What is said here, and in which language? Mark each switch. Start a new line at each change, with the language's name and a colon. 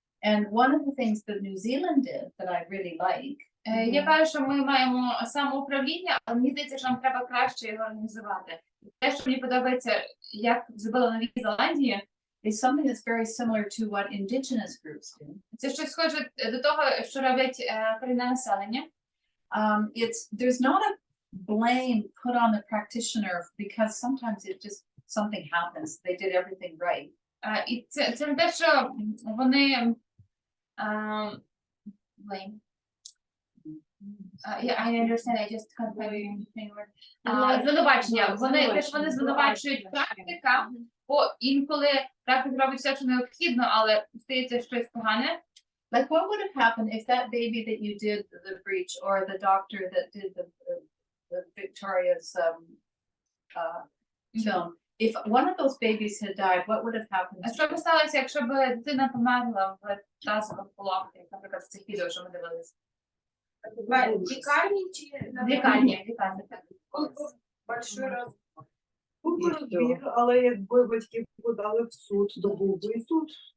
English: And one of the things that New Zealand did that I really like.
Ukrainian: Я кажу, що ми маємо самоуправління, але мені здається, що нам треба краще його організувати. Те, що мені подобається, як зробили в Новій Зеландії,
English: is something that's very similar to what indigenous groups do.
Ukrainian: це щось схоже до того, що роблять корінне населення.
English: There's not a blame put on the practitioner because sometimes it just something happens. They did everything right.
Ukrainian: І це не те, що вони
English: blame. Yeah, I understand. I just can't find anything word.
Ukrainian: Звинувачення. Вони звинувачують практика, бо інколи практик робить все, що необхідно, але стається щось погане.
English: Like, what would have happened if that baby that you did the breech, or the doctor that did the Victoria's film, if one of those babies had died, what would have happened?
Ukrainian: А що б сталося, якщо б дитина померла в тазових пологах, як, наприклад, в цих відео, що ми дивилися? В лікарні чи В лікарні, так.
Russian: большой раз?
Ukrainian: Був би розбір, але якби батьки подали в суд, то був би і суд.